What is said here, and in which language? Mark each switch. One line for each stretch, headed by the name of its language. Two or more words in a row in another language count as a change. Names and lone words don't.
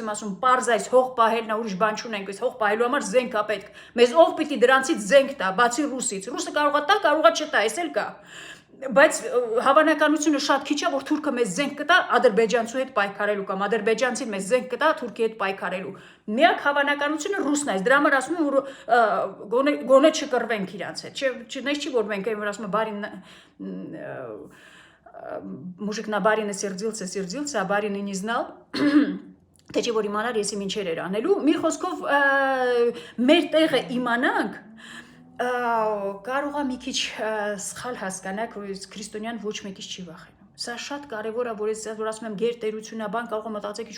Armenian: եմ ասում, պարզ այս հող պահելն է, ուրիշ բան չունենք, այս հող պահելու համար զենք է պետք։ Մեզ ով պիտի դրանցից զենք տա, բացի ռուսից։ Ռուսը կարող է տա, կարող է չտա, էս էլ կա։ Բայց հավանականությունը շատ քիչ է, որ թուրքը մեզ զենք կտա ադրբեջանցու հետ պայքարելու կամ ադրբեջանցին մեզ զենք կտա թուրքի հետ պայքարելու։ Միակ հավանականությունը ռուսն է, դրա համար ասում եմ, որ գոնե չկռվենք իրանց հետ։ Չնես չի որ մենք այն որ ասում եմ բարին
Russian: мужик на барина сердился, а барин и не знал,
Armenian: թե չէ որ իմանար ես իմ ինչեր էր անելու, մի խոսքով մեր տեղը իմանանք, կարող է մի քիչ սխալ հասկանաք, որ քրիստոնյան ոչ մեկից չի վախենում։ Սա շատ կարևոր է, որ ասում եմ գերտերությունաբան կարող է մտածեք ինչ